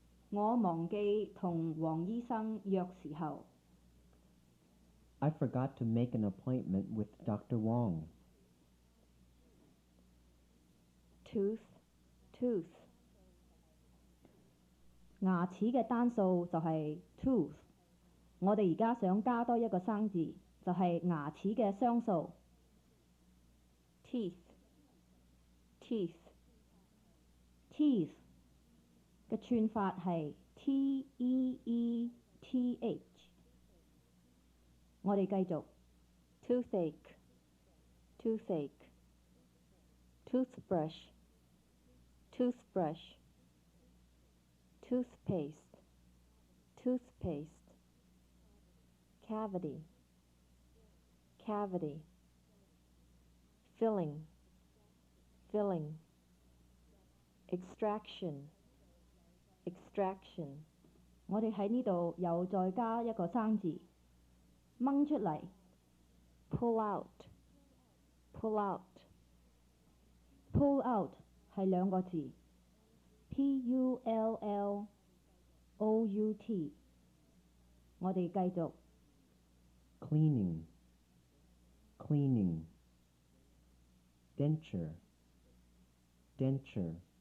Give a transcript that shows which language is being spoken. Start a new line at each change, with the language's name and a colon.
Cantonese: 我忘記同黃醫生約時候。
English: I forgot to make an appointment with Dr. Wong. Tooth, tooth.
Cantonese: 牙齒嘅單數就係 tooth。我哋而家想加多一個生字，就係牙齒嘅雙數。
English: Teeth, teeth.
Cantonese: teeth 嘅串法係 teeth。我哋繼續。
English: Toothache, toothache. Toothbrush, toothbrush. Toothpaste, toothpaste. Cavity, cavity. Filling, filling. Extraction, extraction.
Cantonese: 我哋喺呢度又再加一個生字，掹出嚟。
English: Pull out, pull out.
Cantonese: pull out 係兩個字，P-U-L-L-O-U-T。我哋繼續。
English: Cleaning, cleaning. Denture, denture.